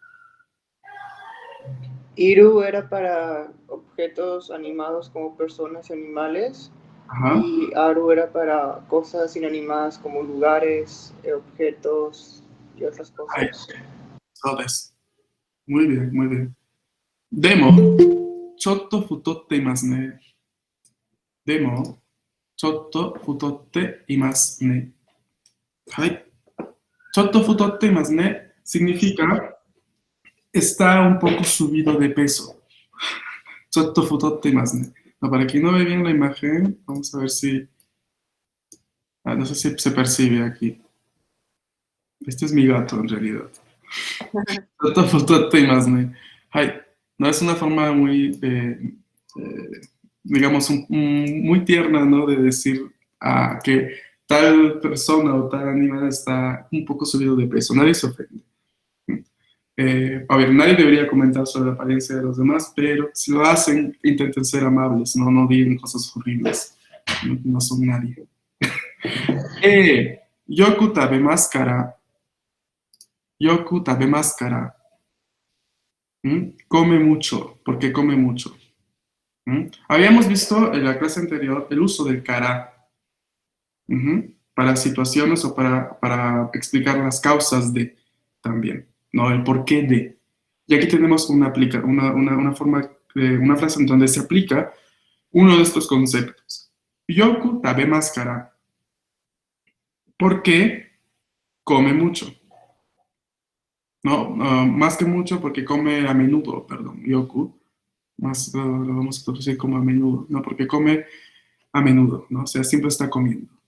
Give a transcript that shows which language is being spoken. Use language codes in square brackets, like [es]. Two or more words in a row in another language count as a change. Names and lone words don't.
[es] Iru era para objetos animados como personas y animales. Ajá. Y Aru era para cosas inanimadas como lugares, objetos y otras Ay, cosas. [ja] そうです. [es] Muy bien, muy bien. [ja] でも、ちょっと太っていますね. でも、ちょっと太っていますね. [es] Hai. [ja] ちょっと太っていますね [es] significa está un poco subido de peso. [ja] ちょっと太っていますね. [es] No, para quien no ve bien la imagen, vamos a ver si... no sé si se percibe aquí. Este es mi gato en realidad. [ja] ちょっと太っていますね。はい. [es] No es una forma muy, digamos, muy tierna, ¿no? De decir que tal persona o tal animal está un poco subido de peso. Nadie se ofende. A ver, nadie debería comentar sobre la apariencia de los demás, pero si lo hacen, intenten ser amables, no digan cosas horribles. No son nadie. [ja] よく食べますから. よく食べますから. [es] Come mucho. ¿Por qué come mucho? Habíamos visto en la clase anterior el uso del kara para situaciones o para explicar las causas de también, ¿no? El porqué de. Y aquí tenemos una forma, una frase en donde se aplica uno de estos conceptos. [ja] よく食べますから. [es] ¿Por qué come mucho? No, más que mucho porque come a menudo, perdón, yoku. Más lo vamos a traducir como a menudo, ¿no? Porque come a menudo, ¿no? O sea, siempre está comiendo.